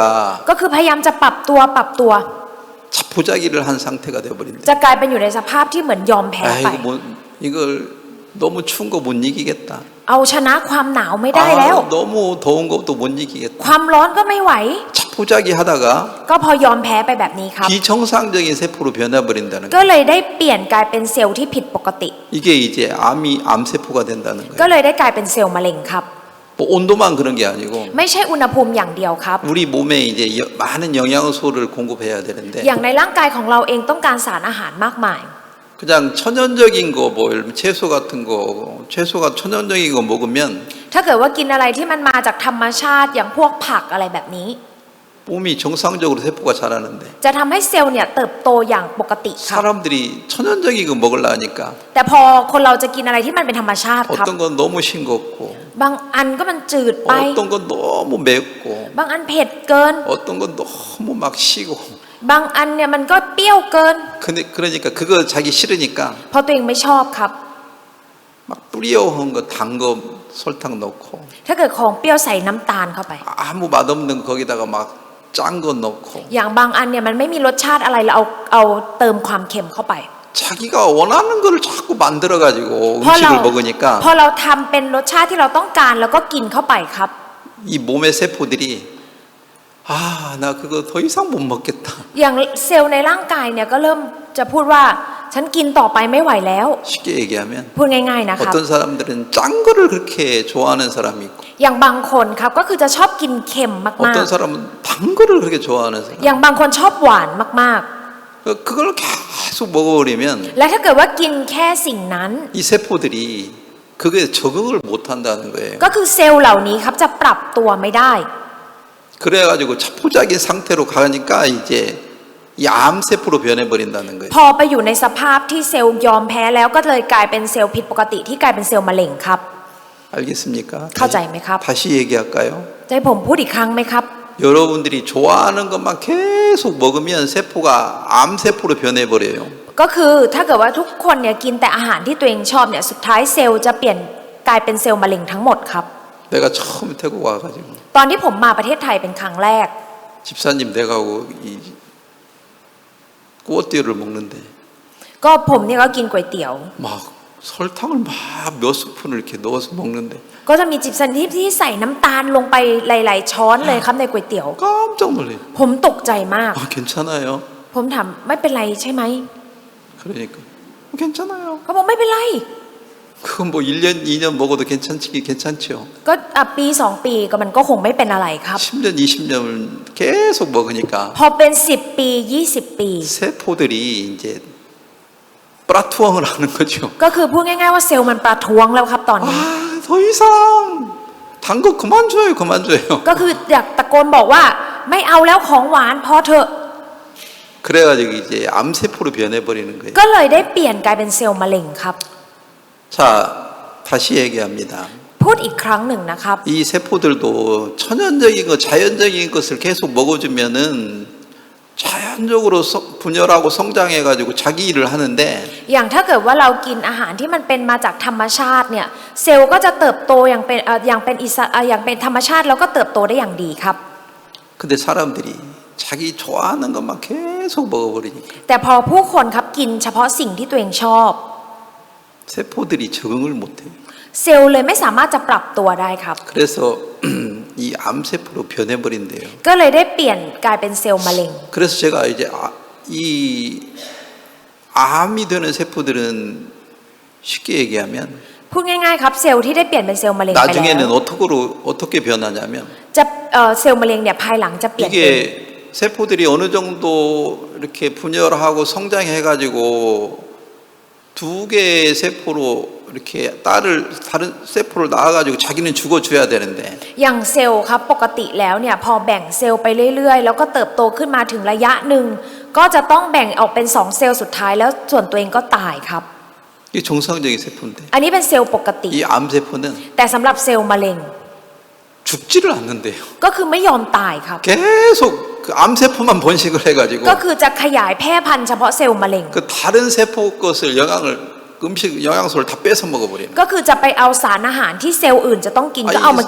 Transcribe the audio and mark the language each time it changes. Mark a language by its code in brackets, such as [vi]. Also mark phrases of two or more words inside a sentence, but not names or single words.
[th] ก็คือพยายามจะปรับตัว [ko] 자포자기를 한 상태가 되어버린다. [th] จะกลายเป็นอยู่ในสภาพที่เหมือนยอมแพ้ไป [ko] 이걸 너무 추운 거 못 이기겠다. [th] เอาชนะความหนาวไม่ได้แล้ว [ko] 너무 더운 것도 못 이기겠다. [th] ความร้อนก็ไม่ไหว [ko] 자포자기 하다가 [th] ก็พอยอมแพ้ไปแบบนี้ครับ [ko] 비정상적인 세포로 변해버린다는 [th] ก็ [ko] 거예요. [th] เลยได้เปลี่ยนกลายเป็นเซลล์ที่ผิดปกติ [ko] 이게 이제 암세포가 된다는 [th] ก็ [ko] 거예요. [th] เลยได้กลายเป็นเซลล์มะเร็งครับ [ko] 뭐 온도만 그런 게 아니고 [th] ไม่ใช่อุณหภูมิอย่างเดียวครับ [ko] 우리 몸에 이제 많은 영양소를 공급해야 되는데 [th] อย่างในร่างกายของเราเองต้องการสารอาหารมากมาย [ko] 그냥 천연적인 거 뭐 채소 같은 거 채소가 천연적인 거 먹으면 [th] ถ้าเกิดว่ากินอะไรที่มันมาจากธรรมชาติอย่างพวกผักอะไรแบบนี้ [ko] 몸이 정상적으로 세포가 자라는데 [th] จะทำให้เซลล์เนี่ยเติบโตอย่างปกติครับ [ko] 사람들이 천연적인 거 먹으려 하니까 [th] แต่พอคนเราจะกินอะไรที่มันเป็นธรรมชาติครับ [ko] 어떤 건 너무 싱겁고 [th] บางอันก็มันจืดไป [ko] 어떤 건 너무 맵고 [th] บางอันเผ็ดเกิน [ko] 어떤 건 너무 막 시고 [th] บางอันเนี่ยมันก็เปรี้ยวเกิน [ko] 그러니까 그거 자기 싫으니까 [th] เพราะตัวเองไม่ชอบครับ [ko] 막 뿌리어한 거 단 거 설탕 넣고 [th] ถ้าเกิดของเปรี้ยวใส่น้ำตาลเข้าไป [ko] 아무 맛없는 거기다가 막 짠 거 넣고 [th] อย่างบางอันเนี่ยมันไม่มีรสชาติอะไรเราเอาเติมความเค็มเข้าไป [ko] 자기가 원하는 거를 자꾸 만들어 가지고 [th] พอเรา [ko] 음식을 먹으니까 [th] พอเราทำเป็นรสชาติที่เราต้องการแล้วก็กินเข้าไปครับ [ko] 이 몸의 세포들이 나 그거 더 이상 못 먹겠다. [th] อย่างเซลล์ในร่างกายเนี่ยก็เริ่มจะพูดว่าฉันกินต่อไปไม่ไหวแล้ว [ko] 쉽게 얘기하면 [th] พูดง่ายๆนะครับ [ko] 어떤 사람들은 짠 거를 그렇게 좋아하는 사람이 있고 [th] อย่างบางคนครับก็คือจะชอบกินเค็มมาก [ko] 어떤 사람은 단 거를 그렇게 좋아하는 [th] ๆ [ko] 사람. [th] อย่างบางคนชอบหวานมาก [ko] 그걸 계속 먹어버리면 [th] ๆ และถ้าเกิดว่ากินแค่สิ่งนั้น [ko] 이 세포들이 그게 적응을 못 한다는 거예요. [th] ก็คือเซลล์เหล่านี้ครับจะปรับตัวไม่ได้ [ko] 그래가지고 자포자기 상태로 가니까 이제 이 암세포로 변해버린다는 거예요. [th] พอไปอยู่ในสภาพที่เซลล์ยอมแพ้แล้วก็เลยกลายเป็นเซลล์ผิดปกติที่กลายเป็นเซลล์มะเร็งครับ [ko] 알겠습니까? [th] เข้าใจไหมครับ [ko] 다시 얘기할까요? [th] จะให้ผมพูดอีกครั้งไหมครับ [ko] 여러분들이 좋아하는 것만 계속 먹으면 세포가 암세포로 변해버려요. [th] ก็คือถ้าเกิดว่าทุกคนเนี่ยกินแต่อาหารที่ตัวเองชอบเนี่ยสุดท้ายเซลล์จะเปลี่ยนกลายเป็นเซลล์มะเร็งทั้งหมดครับ [ko] 내가 처음 태국 와가지고 [th] ตอนที่ผมมาประเทศไทยเป็นครั้งแรก [ko] 집사님 내가하고 이 꾸어띠를 먹는데 [th] ก็ผมเนี่ยก็กินก๋วยเตี๋ยว [ko] 막 설탕을 막 몇 스푼을 이렇게 넣어서 먹는데 [th] ก็จะมีจิบซันที่ใส่น้ำตาลลงไปหลายๆช้อนเลยครับในก๋วยเตี๋ยว [ko] 깜짝 놀래요. [th] ผมตกใจมาก [ko] 괜찮아요? [th] ผมถามไม่เป็นไรใช่ไหม [ko] 그러니까 괜찮아요. [th] เขาบอกไม่เป็นไร [ko] 그건 뭐 1년, 2년 먹어도 괜찮지요. [th] ก็ปี2 ปีก็มันก็คงไม่เป็นอะไรครับ [ko] 10년, 20년을 계속 먹으니까 [th] พอเป็น10 ปี20 ปี [ko] 세포들이 이제 플라투엉을 하는 거죠. [th] ก็คือพูดง่ายๆว่าเซลล์มันประท้วงแล้วครับตอนนี้ [ko] 더 이상 단 거 그만 줘요, 그만 줘요. [th] ก็คืออยากตะโกนบอกว่าไม่เอาแล้วของหวานพอเถอะ [ko] 그래가지고 이제 암세포로 변해버리는 거예요. [th] ก็เลยได้เปลี่ยนกลายเป็นเซลล์มะเร็งครับ [ko] 자, 다시 얘기합니다. [th] พูดอีกครั้งหนึ่งนะครับ [ko] 이 세포들도 천연적인 것, 자연적인 것을 계속 먹어주면은 자연적으로 분열하고 성장해가지고 자기 일을 하는데 [th] อย่างถ้าเกิดว่าเรากินอาหารที่มันเป็นมาจากธรรมชาติเนี่ยเซลล์ก็จะเติบโตอย่างเป็นธรรมชาติแล้วก็เติบโตได้อย่างดีครับ [ko] 근데 사람들이 자기 좋아하는 것만 계속 먹어버리니까 [th] แต่พอผู้คนครับกินเฉพาะสิ่งที่ตัวเองชอบ [ko] 세포들이 적응을 못해요. [th] เซลล์เลยไม่สามารถจะปรับตัวได้ครับ [ko] 그래서 이 암세포로 변해버린대요. [th] ก็เลยได้เปลี่ยนกลายเป็นเซลล์มะเร็ง [ko] 그래서 제가 이제 이 암이 되는 세포들은 쉽게 얘기하면 [th] พูดง่ายๆครับเซลล์ที่ได้เปลี่ยนเป็นเซลล์มะเร็งไปแล้ว [ko] 나중에는 어떻게 변하냐면 [th] จะเซลล์มะเร็งเนี่ยภายหลังจะเปลี่ยนเป็น [ko] 이게 세포들이 어느 정도 이렇게 분열하고 성장해가지고 2개의 세포로 이렇게 다른 세포를 낳아가지고 자기는 죽어줘야 되는데 [th] อย่างเซลล์ครับปกติแล้วเนี่ยพอแบ่งเซลล์ไปเรื่อยๆแล้วก็เติบโตขึ้นมาถึงระยะหนึ่งก็จะต้องแบ่งออกเป็น2เซลล์สุดท้ายแล้วส่วนตัวเองก็ตายครับ [ko] 이게 정상적인 세포인데 [th] อันนี้เป็นเซลล์ปกติ [ko] 이 암세포는 [th] แต่สำหรับเซลล์มะเร็ง [ko] 죽지를 않는데요. [th] ก็คือไม่ยอมตายครับ [ko] 계속 그 암세포만 번식을 해가지고 [th] ก็คือจะขยายแพร่พันธุ์เฉพาะเซลล์มะเร็ง [ko] 그 다른 세포 것을 영양소를 다 뺏어 먹어버리는 [th] ก็คือจะไปเอาสารอาหารที่เซลล์อื่นจะต้องกินก็เอามา